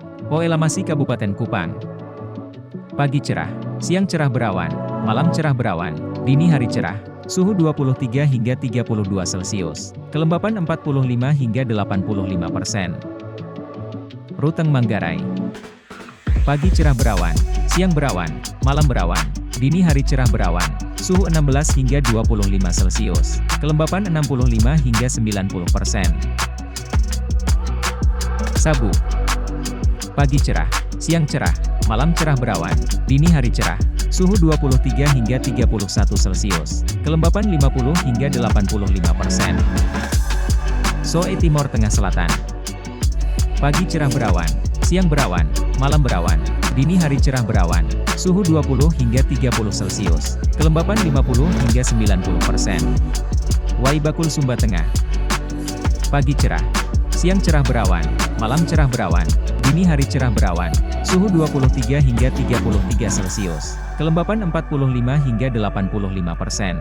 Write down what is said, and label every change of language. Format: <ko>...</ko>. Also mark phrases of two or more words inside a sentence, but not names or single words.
<id>Poelamasi Kabupaten Kupang. Pagi cerah, siang cerah berawan, malam cerah berawan, dini hari cerah, suhu 23 hingga 32 Celcius, kelembapan 45 hingga 85%. Ruteng Manggarai. Pagi cerah berawan, siang berawan, malam berawan, dini hari cerah berawan, suhu 16 hingga 25 Celcius, kelembapan 65 hingga 90%. Sabu. Pagi cerah, siang cerah, malam cerah berawan, dini hari cerah, suhu 23 hingga 31 Celcius, kelembapan 50 hingga 85%. Soe Timor Tengah Selatan. Pagi cerah berawan, siang berawan, malam berawan, dini hari cerah berawan, suhu 20 hingga 30 Celcius, kelembapan 50 hingga 90%. Waibakul Sumba Tengah. Pagi cerah, siang cerah berawan, malam cerah berawan, dini hari cerah berawan, suhu 23 hingga 33 Celcius, kelembapan 45 hingga 85%.</id>